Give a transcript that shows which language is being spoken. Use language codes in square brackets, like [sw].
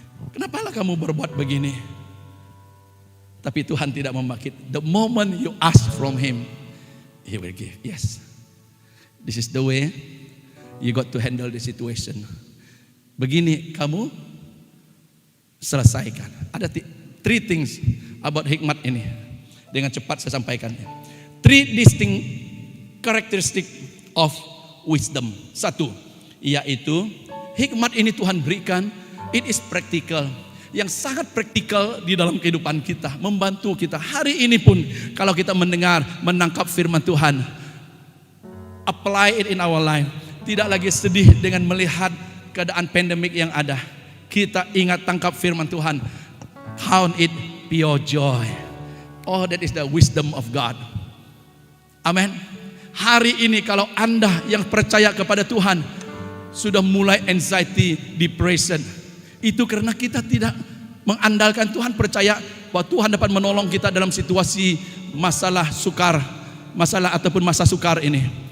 [ms] Kenapa lah kamu berbuat begini? Tapi Tuhan tidak membangkit. [en] The moment you ask from Him, He will give. Yes, this is the way you got to handle the situation. [ms] Begini kamu selesaikan. Ada [en] three things about [ms] hikmat ini. Dengan cepat saya sampaikan. [en] Three distinct characteristic of wisdom. [ms] Satu, yaitu hikmat ini Tuhan berikan, [en] it is practical. [ms] Yang sangat praktikal di dalam kehidupan kita, membantu kita. Hari ini pun kalau kita mendengar, menangkap firman Tuhan, [en] apply it in our life. [ms] Tidak lagi sedih dengan melihat keadaan pandemik yang ada. Kita ingat, tangkap firman Tuhan. [en] Count it pure joy. Oh, that is the wisdom of God. Amen. [ms] Hari ini kalau Anda yang percaya kepada Tuhan sudah mulai anxiety, depression, itu karena kita tidak mengandalkan Tuhan, percaya bahwa Tuhan dapat menolong kita dalam situasi masalah sukar, masalah ataupun masa sukar ini.